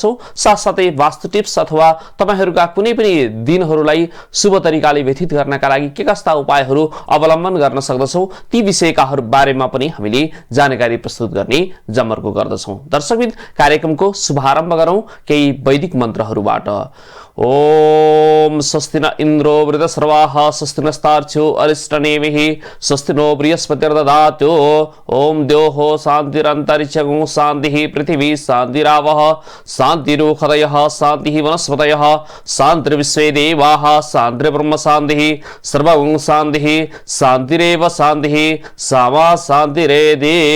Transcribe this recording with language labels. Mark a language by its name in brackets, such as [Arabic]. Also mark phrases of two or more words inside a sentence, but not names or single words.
[Nepali] साथसाथै वास्तु टिप्स अथवा तपाईहरुका कुनै पनि दिनहरुलाई शुभ तरिकाले व्यतीत गर्नका लागि के कस्ता उपायहरु अवलम्बन गर्न सक्दछौं ती विषयका बारेमा पनि हामीले जानकारी प्रस्तुत गर्ने जमर्को गर्दछौं। दर्शकबिन, कार्यक्रमको शुभारम्भ गरौं केही वैदिक मन्त्रहरुबाट। [Sanskrit] ओम स्वस्ति न इन्द्रो वृद्धश्रवाः स्वस्ति नस्तार्क्ष्यो अरिष्टनेमिः स्वस्ति नो बृहस्पतिर्दधातु। ओम द्योः शान्तिरन्तरिक्षं शान्तिः पृथिवी शान्तिरावः शान्तिरोषधयः शान्तिः वनस्पतयः शान्तिर्विश्वे देवाः शान्तिर्ब्रह्म शान्तिः सर्वं शान्तिः शान्तिरेव शान्तिः सामा शान्तिरेधि।